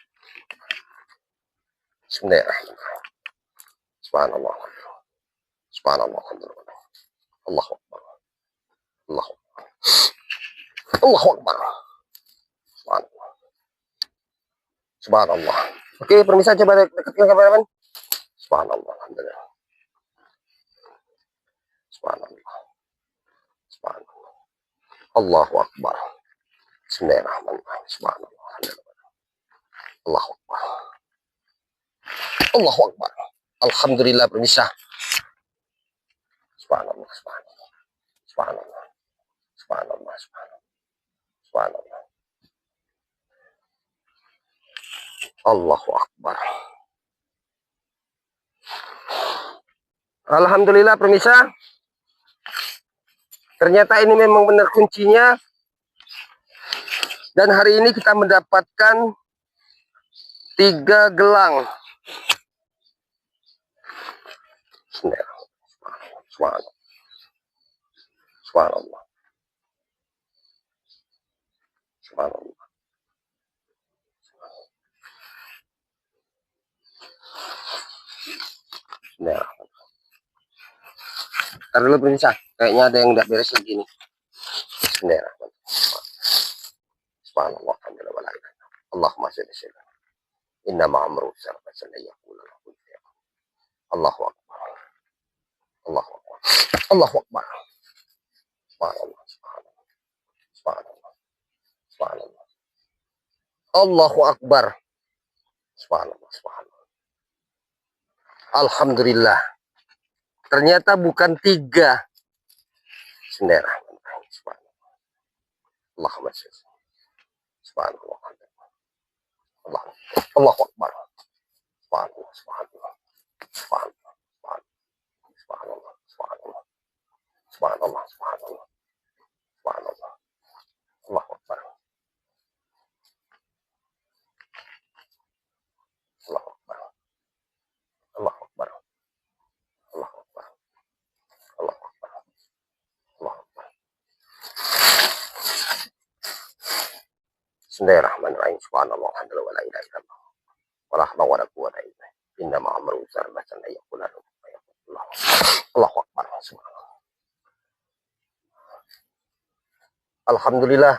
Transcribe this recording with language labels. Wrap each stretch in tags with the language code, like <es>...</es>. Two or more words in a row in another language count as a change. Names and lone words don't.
<ar>بسم الله الرحمن الرحيم. سبحان الله. سبحان الله. الحمد لله. الله أكبر. الله أكبر. الله أكبر. سبحان الله. سبحان الله.</ar> <id>Oke, pemirsa coba dekatkan kameramen.</id> <ar>سبحان الله. الحمد لله. سبحان الله. سبحان الله. الله أكبر. بسم الله الرحمن الرحيم. سبحان الله. الحمد لله. الله أكبر. الله أكبر.</ar> <id>Alhamdulillah pemirsa.</id> <ar>سبحان الله. سبحان الله. سبحان الله. سبحان الله. سبحان الله. سبحان الله. الله أكبر.</ar> <id>Alhamdulillah pemirsa. Ternyata ini memang benar kuncinya. Dan hari ini kita mendapatkan 3 gelang.</id> <ar>سبحان الله. سبحان الله. سبحان الله.</ar> <id>Nah, ntar dulu pemirsa, kayaknya ada yang tidak beres lagi nih.</id> <ar>بسم الله الرحمن الرحيم. سبحان الله، الحمد لله، ولا إله إلا الله. اللهم صل على سيدنا. إنما أمره صرفة يقول له كن فيكون. الله أكبر. الله أكبر. الله أكبر. سبحان الله، سبحان الله. سبحان الله. سبحان الله. الله أكبر. سبحان الله، سبحان الله. الحمد لله.</ar> <id>Ternyata bukan 3.</id> <ar>بسم الله الرحمن الرحيم. سبحان الله. اللهم صل. سبحان الله. الله. الله أكبر. سبحان الله. سبحان الله. سبحان الله. سبحان الله. سبحان الله. سبحان الله. سبحان الله. سبحان الله. الله أكبر. الله أكبر. الله أكبر. الله أكبر. الله أكبر. الله أكبر. بسم الله الرحمن الرحيم. سبحان الله، الحمد لله، ولا إله إلا الله. ولا حول ولا قوة إلا بالله. إنما أمره صرفة يقول له كن فيكون. الله أكبر. سبحان الله. الحمد لله.</ar>